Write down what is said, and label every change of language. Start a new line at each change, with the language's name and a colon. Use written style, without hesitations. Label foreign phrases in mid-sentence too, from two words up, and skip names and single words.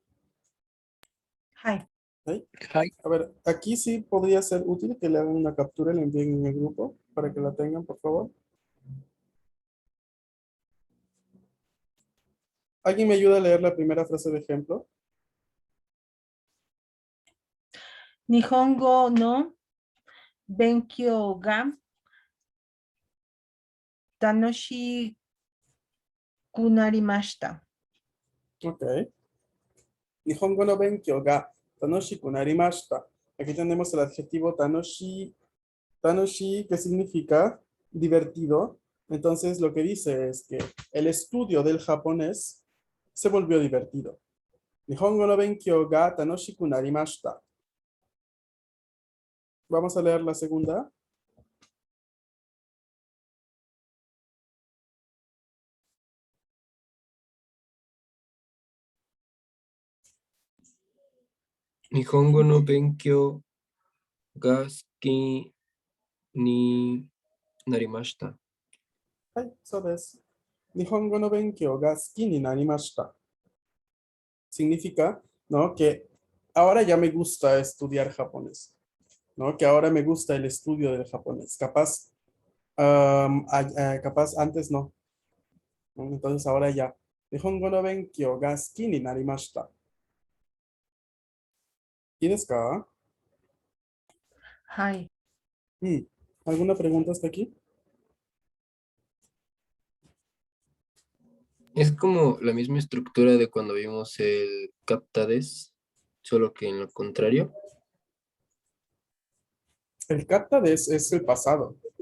Spanish: Hi. ¿Sí? A ver, aquí sí podría ser útil que le hagan una captura y la envíen en el grupo para que la tengan, por favor. ¿Alguien me ayuda a leer la primera frase de ejemplo?
Japanese: 日本語の勉強が楽しくなりました.
Spanish: Ok.
Japanese: 日本語の勉強が楽しくなりました.
Spanish: Aquí tenemos el adjetivo tanoshi. Tanoshi, que significa divertido. Entonces, lo que dice es que el estudio del japonés se volvió divertido.
Japanese: 日本語の勉強が楽しくなりました.
Spanish: Vamos a leer la segunda.
Japanese: 日本語の勉強が好きになりました.
Spanish: Ay, eso es.
Japanese: 日本語の勉強が好きになりました.
Spanish: Significa, ¿no? Que ahora ya me gusta estudiar japonés, ¿no? Que ahora me gusta el estudio del japonés. Capaz, capaz antes no, ¿no? Entonces ahora ya.
Japanese: 日本語の勉強が好きになりました.
Spanish: ¿Y
Japanese: ですか? はい。
Spanish: ¿Alguna pregunta hasta aquí? Es como la misma estructura de cuando vimos el Captades, solo que en lo contrario. El kata es el pasado.